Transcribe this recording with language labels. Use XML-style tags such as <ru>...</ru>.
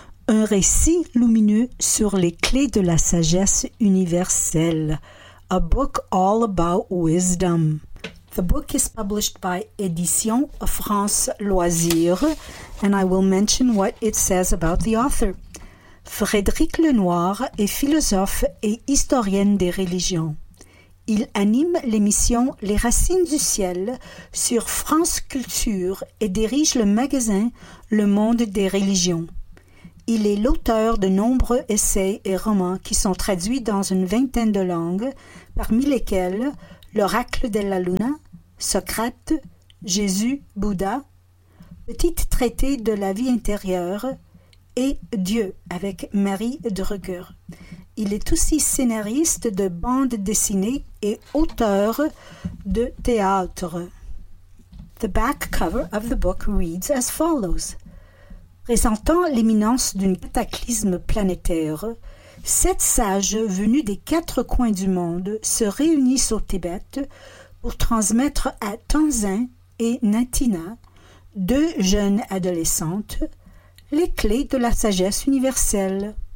<fr>un récit lumineux sur les clés de la sagesse universelle.</fr> <en>A book all about wisdom. The book is published by Éditions France Loisirs, and I will mention what it says about the author.</en> <fr>Frédéric Lenoir est philosophe et historienne des religions. Il anime l'émission Les Racines du Ciel sur France Culture et dirige le magasin Le Monde des Religions. Il est l'auteur de nombreux essais et romans qui sont traduits dans une vingtaine de langues, parmi lesquels L'Oracle de la Luna, Socrate, Jésus, Bouddha, Petit traité de la vie intérieure et Dieu avec Marie Drucker. Il est aussi scénariste de bandes dessinées et auteur de théâtre.</fr> <en>The back cover of the book reads as follows.</en> <fr>Présentant l'imminence d'une cataclysme planétaire, sept sages venus des quatre coins du monde se réunissent au Tibet pour transmettre à Tenzin et Natina, deux jeunes adolescentes, les clés de la sagesse universelle.</fr>